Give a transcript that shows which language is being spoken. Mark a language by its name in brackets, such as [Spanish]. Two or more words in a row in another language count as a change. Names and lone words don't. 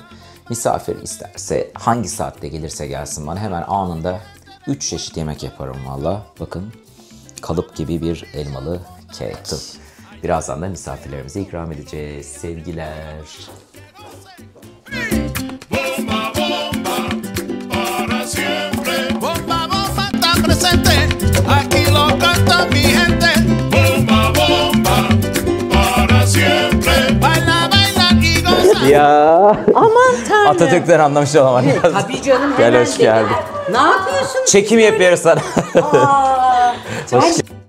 [Turkish] Misafir isterse hangi saatte gelirse gelsin bana hemen anında 3 çeşit yemek yaparım valla. Bakın kalıp gibi bir elmalı kek. Birazdan da misafirlerimize ikram edeceğiz. Sevgiler. [Spanish] Bomba, bomba, para siempre. Bomba, bomba está presente. Aquí lo canta mi gente. Bomba, bomba, para siempre. Baila, baila y goza. Ya. [Turkish] Aman tanrım. Atatürk'ten anlamış olamadım. Tabii canım. Gel, hemen hoş geldin. Ne yapıyorsun? Çekim yapıyoruz sana. Aa, Hoş